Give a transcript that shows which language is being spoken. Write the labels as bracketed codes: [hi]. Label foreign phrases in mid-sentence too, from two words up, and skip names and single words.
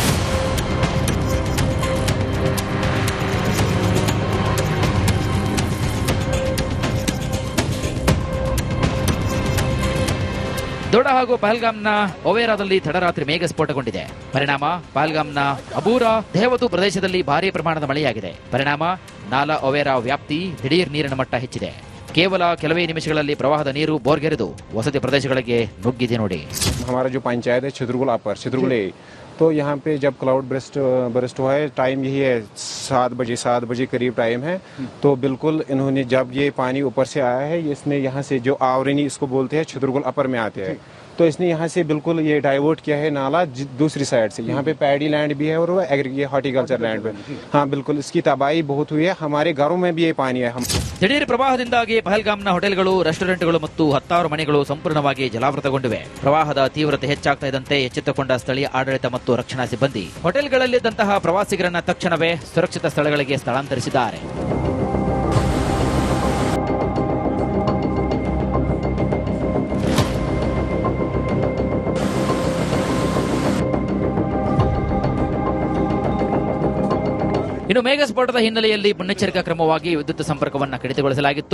[kn] ದೊಡ್ಡ ಹಾಗೂ ಪಹಲ್ಗಾಮ್ನ ಒವೇರಾದಲ್ಲಿ ತಡರಾತ್ರಿ ಮೇಘ ಸ್ಫೋಟಗೊಂಡಿದೆ. ಪರಿಣಾಮ ಪಹಲ್ಗಾಮ್ನ ಅಬೂರಾ ದೇವತು ಪ್ರದೇಶದಲ್ಲಿ ಭಾರೀ ಪ್ರಮಾಣದ ಮಳೆಯಾಗಿದೆ. ಪರಿಣಾಮ ನಾಲಾ ಒವೇರಾ ವ್ಯಾಪ್ತಿ ದಿಢೀರ್ ನೀರಿನ ಮಟ್ಟ ಹೆಚ್ಚಿದೆ. ಕೇವಲ ಕೆಲವೇ ನಿಮಿಷಗಳಲ್ಲಿ ಪ್ರವಾಹದ ನೀರು ಬೋರ್ಗೆರೆದು ವಸತಿ ಪ್ರದೇಶಗಳಿಗೆ ನುಗ್ಗಿದೆ ನೋಡಿ. [hi] हमारा जो पंचायत है छितरगुल अपर छितरगुल, तो यहाँ पे जब [en] cloud burst [hi] हुआ है, टाइम यही है 7 बजे करीब टाइम है. तो बिल्कुल इन्होंने जब ये पानी ऊपर से आया है, इसने यहाँ से जो आवरनी इसको बोलते हैं छितरगुल अपर में आते हैं, तो इसने यहाँ से बिल्कुल ये डाइवर्ट किया है नाला दूसरी साइड से. यहाँ पे [en] paddy land [hi] भी है और ये [en] horticulture land [hi] पे. हाँ बिल्कुल इसकी तबाही बहुत हुई है. हमारे घरों में भी ये पानी है. [kn] ದಿಢೀರ್ ಪ್ರವಾಹದಿಂದಾಗಿ ಪಹಲ್ಗಾಮ್ನ ಹೋಟೆಲ್ಗಳು, ರೆಸ್ಟೋರೆಂಟ್ಗಳು ಮತ್ತು 10,000 ಮನೆಗಳು ಸಂಪೂರ್ಣವಾಗಿ ಜಲಾವೃತಗೊಂಡಿವೆ. ಪ್ರವಾಹದ ತೀವ್ರತೆ ಹೆಚ್ಚಾಗ್ತಾ ಇದ್ದಂತೆ ಎಚ್ಚೆತ್ತುಕೊಂಡ ಸ್ಥಳೀಯ ಆಡಳಿತ ಮತ್ತು ರಕ್ಷಣಾ ಸಿಬ್ಬಂದಿ ಹೋಟೆಲ್ಗಳಲ್ಲಿದ್ದಂತಹ ಪ್ರವಾಸಿಗರನ್ನ ತಕ್ಷಣವೇ ಸುರಕ್ಷಿತ ಸ್ಥಳಗಳಿಗೆ ಸ್ಥಳಾಂತರಿಸಿದ್ದಾರೆ. ಇನ್ನು ಮೇಘ ಸ್ಫೋಟದ ಹಿನ್ನೆಲೆಯಲ್ಲಿ ಮುನ್ನೆಚ್ಚರಿಕಾ ಕ್ರಮವಾಗಿ ವಿದ್ಯುತ್ ಸಂಪರ್ಕವನ್ನು ಕಡಿತಗೊಳಿಸಲಾಗಿತ್ತು.